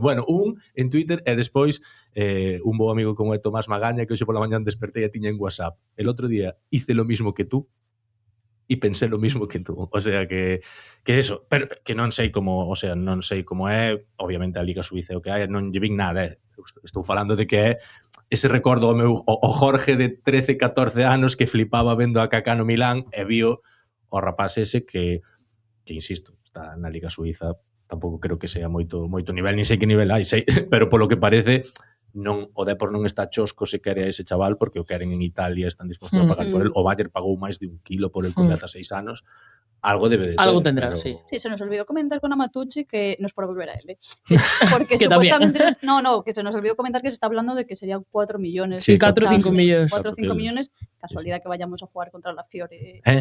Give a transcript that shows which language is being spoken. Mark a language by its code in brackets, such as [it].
[gl] Bueno, un en Twitter e despois un bo amigo como é Tomás Magaña que hoxe pola mañán despertei e tiña en WhatsApp. [es] El outro día hice lo mismo que tú e pensé lo mismo que tú. [gl] O sea que eso, pero que non sei como, o sea, non sei como é, obviamente a Liga Suiza o que hai, non lle vin nada, estou falando de que é ese recordo ao meu o Jorge de 13, 14 anos que flipaba vendo a Kaká no Milán e vio o rapaz ese que que insisto, está na Liga Suiza, tampouco creo que sea moito nivel, nin sei que nivel hai, pero polo que parece o Depor non está chosco se quere a ese chaval porque o queren en Italia, están dispostos a pagar por el. O Bayern pagou máis de 1 kilo por el con 16 anos. Algo debe de ter. [es] Algo tendrá, pero... sí. Sí, se nos olvidó comentar con Amatucci que no es por volver a él, porque Que supuestamente... que se nos olvidó comentar que se está hablando de que serían 4 millones. Sí, 4 o 5 millones. 4 o 5 millones. Casualidad que vayamos a jugar contra la Fiore.